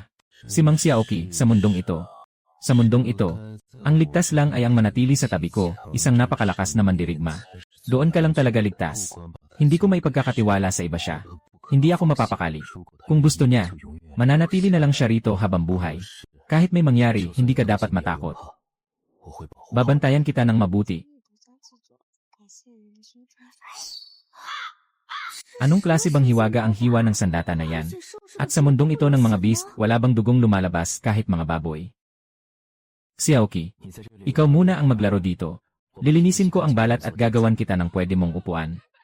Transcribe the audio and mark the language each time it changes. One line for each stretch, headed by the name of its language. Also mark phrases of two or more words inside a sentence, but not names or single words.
Filipino: Si Mang Xiaoqi, sa mundong ito. Sa mundong ito, ang ligtas lang ay ang manatili sa tabi ko, isang napakalakas na mandirigma. Doon ka lang talaga ligtas. Hindi ko maipagkakatiwala sa iba siya. Hindi ako mapapakali. Kung gusto niya, mananatili na lang siya rito habang buhay. Kahit may mangyari, hindi ka dapat matakot. Babantayan kita ng mabuti.
Chinese: 独家制作，感谢您的宣传。
Filipino: Anong klase bang hiwaga ang hiwa ng sandata na yan? At sa mundong ito ng mga beast, wala bang dugong lumalabas kahit mga baboy? Xiaoqi, ikaw muna ang maglaro dito. Lilinisin ko ang balat at gagawan kita ng pwede mong upuan.